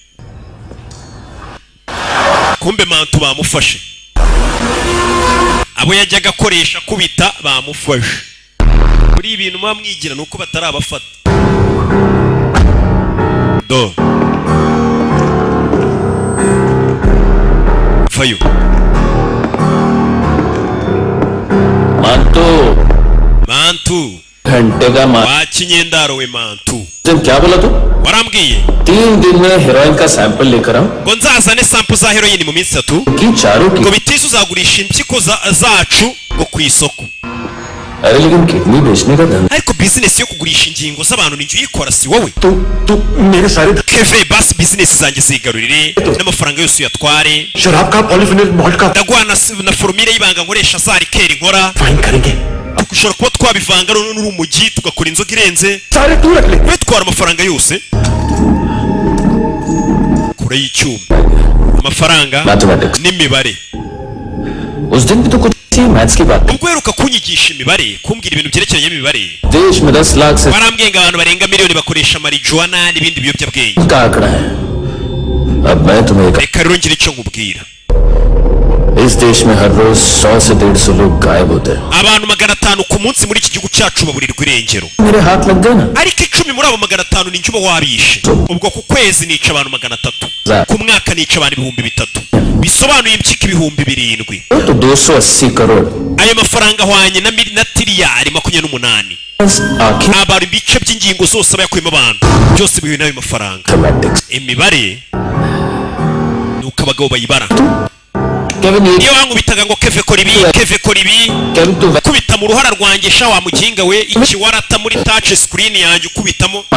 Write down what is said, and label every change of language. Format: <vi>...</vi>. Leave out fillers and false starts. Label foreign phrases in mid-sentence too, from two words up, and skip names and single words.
<rw>kumbe mantu bamufashe abo yajyaga akoresha kubita bamufashe kuri ibintu mwamwigira nuko batarabafata do fayo mantu</rw> <hi>घंटे का</hi> <rw>wakinyendaro we mantu</rw> <hi>क्या बोला तू</hi> <rw>warambwiye</rw> <hi>3 दिन में हेरोइन का सैंपल लेकर आओ</hi> <rw>ngo nzazane sample za heroin mu minsi 3</rw> <hi>कि चारों की</hi> <rw>ngo bitise uzagurisha impyiko zacu ngo ku isoko</rw> <hi>अरे लेकिन किडनी बेचने का धंधा</hi> <rw>ariko business yo kugurisha ingingo z'abantu ni uyikora si wowe</rw> <hi>तू मेरे सारे</hi> <rw>keve basi business zanjye zigarurire n'amafaranga yose uyatware</rw> <hi>शराब का पॉलीफिनल मॉल्ट का</hi> <rw>ndaguha na formule y'ibanga nkoresha za rikeri nkora</rw> <hi>फाइन करेंगे</hi> <rw>dushobora kuba twabivanga n'urumogi tugakora inzoga irenze</rw> <hi>सारे तू रख ले</hi> <rw>twitwara amafaranga yose kure y'icyuma amafaranga n'imibare</rw> <hi>उस दिन भी तो कुछ मैथ्स की बात</hi> <rw>ubwo heruka kunyigisha imibare kumbwira ibintu byerekeranye n'imibare</rw> <hi>देश में 10 लाख से</hi> <rw>barambwiye ngo abantu barenga miliyoni bakoresha marijuana n'ibindi biyobyabwenge</rw> <hi>का आंकड़ा है अब मैं तुम्हें</hi> <rw>reka rero ngire icyo nkubwira</rw> <hi>इस देश में हर रोज 100 से 150 लोग गायब होते हैं</hi> <rw>abantu 500 ku munsi muri iki gihugu cyacu baburirwa irengero</rw> <hi>मेरे हाथ लग गए ना</hi> <rw>ariko 10 muri abo 500 ni njuba wabishe ubwo ku kwezi nica abantu 300 ku mwaka nica abantu 3000 bisobanuye impyiko 7000</rw> <hi>तो 280 करोड़</hi> <rw>ayo mafaranga ahwanye na tiriyari 28 abantu ibice by'ingingo zose abayakuyemo abantu byose bihuye n'ayo mafaranga imibare nuko abagabo bayibara niyo wankubitaga ngo keve kora ibi kubita mu ruhara rwanjye sha wa muginga we iki warata muri</rw> <en>touch screen</en> <rw>yanjye ukubitamo</rw>